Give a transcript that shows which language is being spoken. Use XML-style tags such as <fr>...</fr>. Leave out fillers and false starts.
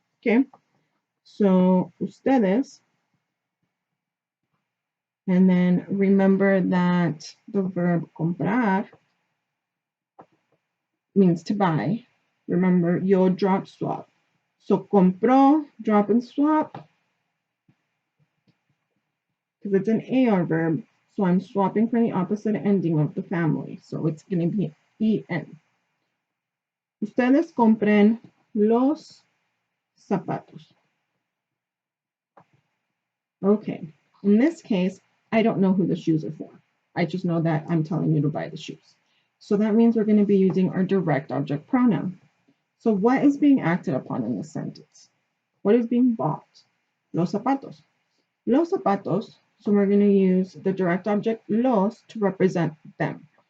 <en>Okay, so ustedes, and then remember that the verb comprar means to buy. Remember, yo drop swap. So compró, drop and swap, because it's an AR verb. So I'm swapping for the opposite ending of the family. So it's going to be EN.</en> <es>Ustedes compren los zapatos.</es> <en>Okay. In this case, I don't know who the shoes are for. I just know that I'm telling you to buy the shoes. So that means we're going to be using our direct object pronoun. So what is being acted upon in this sentence? What is being bought?</en> <es>Los zapatos. Los zapatos,</es> <en>so we're going to use the direct object los to represent them.</en>